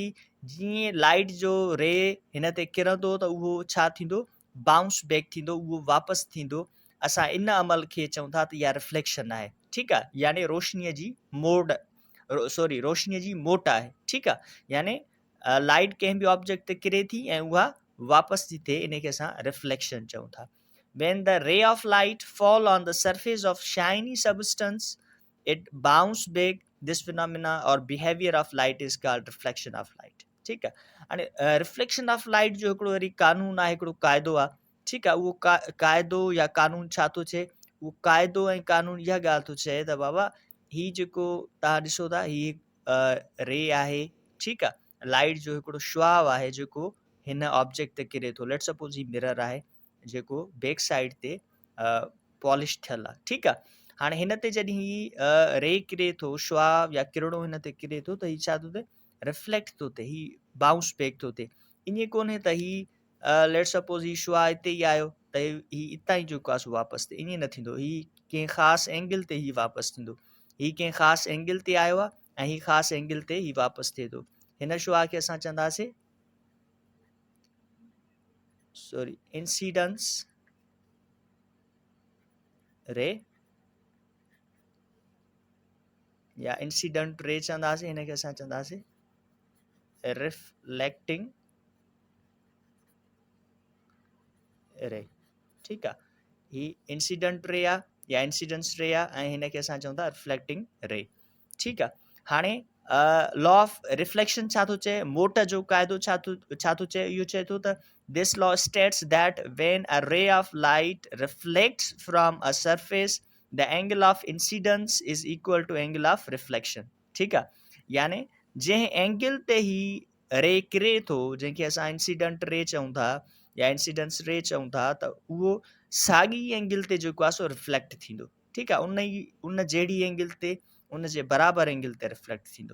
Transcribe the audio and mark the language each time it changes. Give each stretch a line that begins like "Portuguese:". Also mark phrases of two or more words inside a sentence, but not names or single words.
Sindhi: जीअं लाइट जो रे हिन ते किरंदो त उहो छा थींदो,
English: bounce back
Sindhi: थींदो, उहो वापसि थींदो। असां इन अमल खे चऊं था त इहा रिफ्लेक्शन आहे, ठीकु आहे। यानी रोशनीअ जी रोशनीअ जी मोट आहे, ठीकु आहे। यानी लाइट कंहिं बि ऑब्जेक्ट ते किरे थी ऐं उहा वापसि थी थिए, इनखे असां रिफ्लेक्शन चऊं था।
English: When the ray of light fall on the surface of shiny substance, it bounce back. This phenomena or behavior of light is called reflection of light,
Sindhi: ठीकु आहे। हाणे
English: reflection of light
Sindhi: जो हिकिड़ो वरी कानून आहे, हिकिड़ो क़ाइदो आहे, ठीकु आहे। उहो क़ाइदो या कानून छा थो चए? उहो क़ाइदो ऐं कानून इहा ॻाल्हि थो चए त बाबा ही जेको तव्हां ॾिसो था ही रे आहे, ठीकु आहे। लाइट जो हिकिड़ो शुआव आहे जेको हिन ऑब्जेक्ट ते किरे थो।
English: let suppose
Sindhi: ही मिरर आहे जेको
English: back side
Sindhi: ते पॉलिश थियल आहे, ठीकु आहे। हाणे हिन ते जॾहिं ही रे किरे थो, शुआव या किरणो हिन ते किरे थो त ही छा थो थिए, रिफ्लेक्ट थो थिए, ही
English: bounce back
Sindhi: थो थिए। ईअं कोन्हे त ही
English: let suppose
Sindhi: ही शुआ हिते ई आयो त ही हितां ई जेको आहे सो वापसि थिए, ईअं न थींदो। ही कंहिं ख़ासि एंगल ते ही वापसि थींदो। ही कंहिं ख़ासि एंगल ते आयो आहे ऐं ही ख़ासि एंगल ते ही वापसि थिए थो। हिन शुआ खे असां चवंदासीं
English: incidence ray
Sindhi: या
English: incident ray
Sindhi: चवंदासीं, हिन खे असां चवंदासीं
English: reflecting ray.
Sindhi: ठीकु आहे, ही
English: incident ray
Sindhi: आहे या
English: incidence ray
Sindhi: आहे ऐं हिन खे असां चऊं था
English: reflecting ray.
Sindhi: ठीकु आहे, हाणे
English: law of reflection
Sindhi: छा थो चए, मोट जो क़ाइदो छा थो चए, इहो चए थो त
English: this law states that when a ray of light reflects from a surface the angle of incidence is equal to angle of reflection.
Sindhi: ठीकु आहे, यानी जंहिं एंगल ते ही रे किरे थो, जंहिंखे असां
English: incident ray
Sindhi: चऊं था या
English: incidence ray
Sindhi: चऊं था, त उहो साॻी एंगल ते जेको आहे सो रिफ्लेक्ट थींदो। ठीकु आहे, उन जहिड़ी एंगल ते, उन जे बराबरि एंगल ते रिफ्लेक्ट थींदो।